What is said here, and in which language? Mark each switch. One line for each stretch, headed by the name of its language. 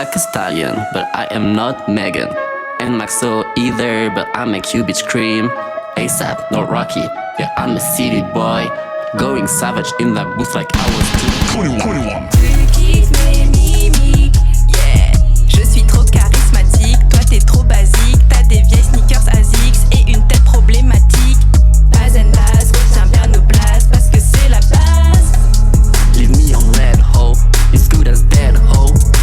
English: Stallion, but I am not Megan. And Maxo either, but I make you bitch scream. ASAP, not Rocky, yeah, I'm a city boy. Going savage in that booth like I was 21.
French: Tu kiffes mes mimiques, yeah. Je suis trop charismatique, toi t'es trop basique. T'as des vieilles sneakers ASICS et une tête problématique. Baz and Baz, retiens bien nos blasts parce que c'est la base.
English: Leave me on red hoe, it's good as dead hoe.